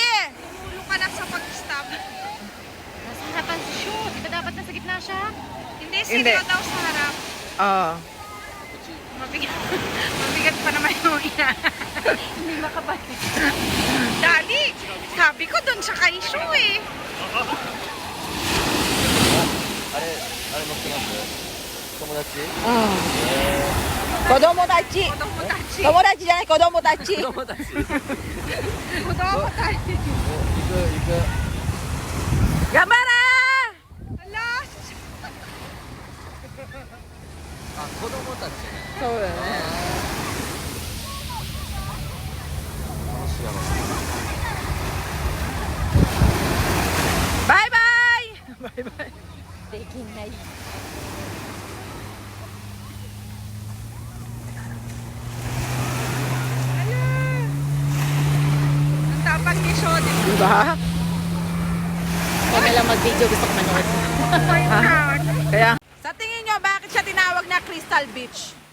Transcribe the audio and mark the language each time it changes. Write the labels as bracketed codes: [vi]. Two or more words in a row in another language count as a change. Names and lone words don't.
[tl] Tumulo ka na sa pag-stop. nasa harapan si Shu di ba dapat nasa gitna siya Hindi, Hindi. sino daw sa harap. Oo. Mabigat pa naman yung ina. Hindi makabalik. Daddy, sabi ko dun sa kay Shu eh. [ja] あれ乗ってます友達子供たち. 子供たち。友達じゃない、子供たち。子供たち子供たち。行く頑張れ [tl] Ala, [ja] あ子供たちねそうだよね。楽しいやろバイバイバイバイ。できない [tl] ang tapang ni Shu. Diba? Huwag na lang mag-video gusto ko manood Kaya, sa tingin nyo, bakit siya tinawag na Crystal Beach?